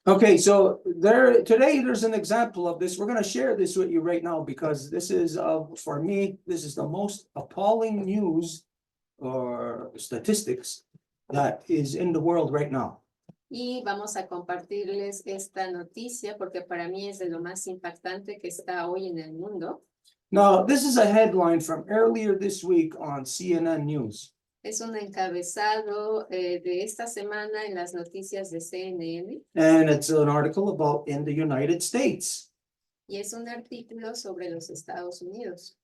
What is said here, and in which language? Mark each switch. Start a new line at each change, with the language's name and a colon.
English: Okay, so today there's an example of this. We're going to share this with you right now because this is, for me, this is the most appalling news or statistics that is in the world right now.
Spanish: Y vamos a compartirles esta noticia porque para mí es de lo más impactante que está hoy en el mundo.
English: Now, this is a headline from earlier this week on CNN News.
Spanish: Es un encabezado de esta semana en las noticias de CNN.
English: And it's an article about in the United States.
Spanish: Y es un artículo sobre los Estados Unidos.